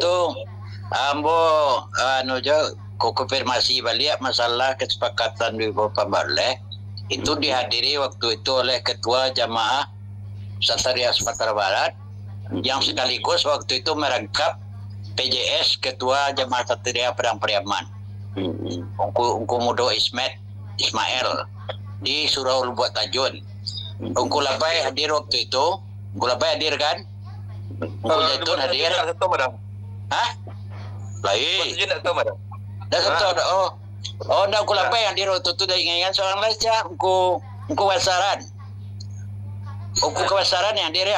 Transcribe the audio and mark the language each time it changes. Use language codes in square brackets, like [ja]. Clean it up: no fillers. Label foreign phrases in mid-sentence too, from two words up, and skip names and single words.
[id] Itu Ambo ko konfirmasi balik masalah kesepakatan di Bapak Barleh itu dihadiri waktu itu oleh Ketua Jamaah Satria Sumatera Barat yang sekaligus waktu itu merangkap PJS Ketua Jamaah Satria Padang Pariaman. Ungku Mudo Ismail di Surau Lubuk Tajun. Ungku Labai hadir waktu itu. Ungku Labai hadir kan? Ungku Zaitun hadir. Hah? Lain. Dah satu. Oh, dah Ungku Labai yang hadir waktu itu. Dah ingat seorang lain saja. Ungku Wasaran. Ungku Kewasaran yang hadir ya.